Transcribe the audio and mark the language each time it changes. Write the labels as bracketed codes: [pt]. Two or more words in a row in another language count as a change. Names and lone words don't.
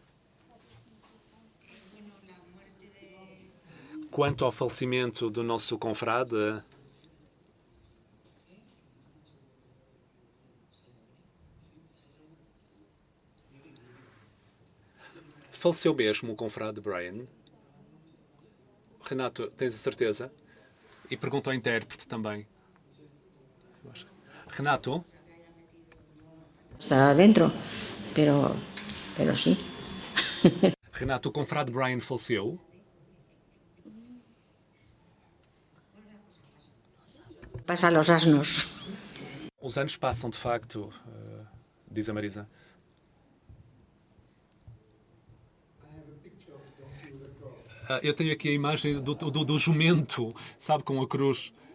[pt] Quanto ao falecimento do nosso confrade, faleceu mesmo o confrade Brian? Renato, tens a certeza? E pergunta ao intérprete também. Renato? Está dentro, [es] pero sí. [pt] Renato, o confrade Brian faleceu? [es] Pasa los asnos. [pt] Os anos passam, de facto, diz a Marisa. Eu tenho aqui a imagem do jumento, sabe, com a cruz.